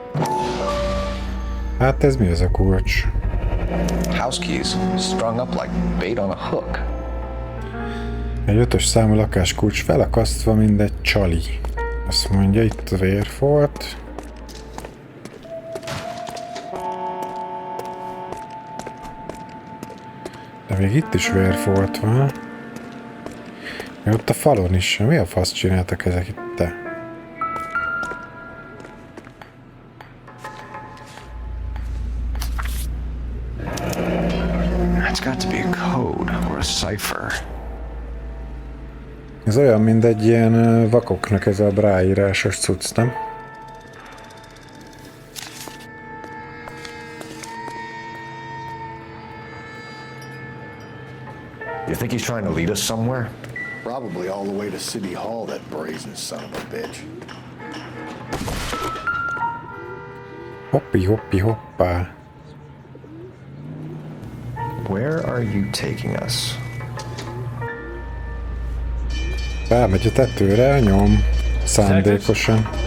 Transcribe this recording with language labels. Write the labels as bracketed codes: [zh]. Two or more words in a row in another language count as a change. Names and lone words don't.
[hu] Hát ez mi ez a kulcs? [en] House keys strung up like bait on a hook. [hu] Egy 5-ös számú lakáskulcs felakasztva, mint egy csali. Azt mondja, itt a vérfolt. De még itt is vérfolt van. Még ott a falon is. Mi a fasz csináltak ezek itt? Te? [en] That's got to be a code or a cipher. [hu] Ez olyan, mint egy ilyen vakoknak ez a bráírásos cucc, nem? [en] You think he's trying to lead us somewhere? Probably all the way to City Hall, that brazen son of a bitch. Hoppi, hoppi, hoppá. Where are you taking us? [hu] Felmegy a tetőre, nyom. Szándékosan.